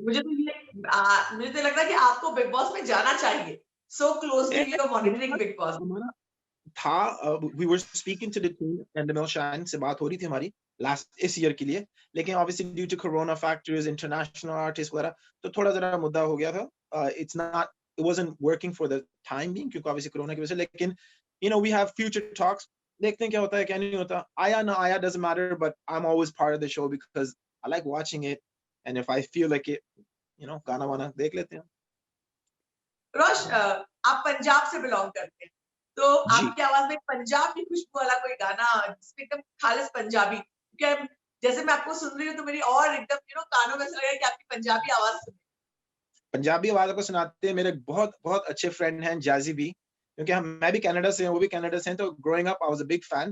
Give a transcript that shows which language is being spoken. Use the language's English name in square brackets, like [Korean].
[Hindi] मुझे तो लग रहा है कि आपको बिग बॉस में जाना चाहिए। [English] So closely you are monitoring Bigg Boss. [Hindi] हमारा था, [English] we were speaking to the team and the Shine [Hindi] से बात हो रही थी हमारी लास्ट इस ईयर के लिए, लेकिन obviously [English] due to corona factors, [Hindi] international artists वगैरह, तो थोड़ा जरा मुद्दा हो गया था। [English] It wasn't working for the time being क्योंकि obviously corona की वजह से, लेकिन you know we have future talks, [Hindi] देखते हैं क्या होता है क्या नहीं होता, [English] आया ना आया doesn't matter, but I'm always part of the show because I like watching it, and if I feel like it, you know, [Hindi] गाना वाना देख लेते हैं। रोश, आप पंजाब से बिलोंग करते हैं, तो जी आपकी आवाज में पंजाब की खुशबू वाला कोई गाना जिसमें एकदम खालिस पंजाबी, क्योंकि जैसे मैं आपको सुन रही हूँ तो मेरी और एकदम कानों में ऐसा लग रहा है कि आपकी पंजाबी आवाज सुन। पंजाबी आवाज़ को सुनाते हैं मेरे बहुत बहुत अच्छे फ्रेंड हैं जैज़ी बी, क्योंकि मैं भी कनाडा से हूँ, वो भी कनाडा से हैं, तो [English] Growing up I was a big fan.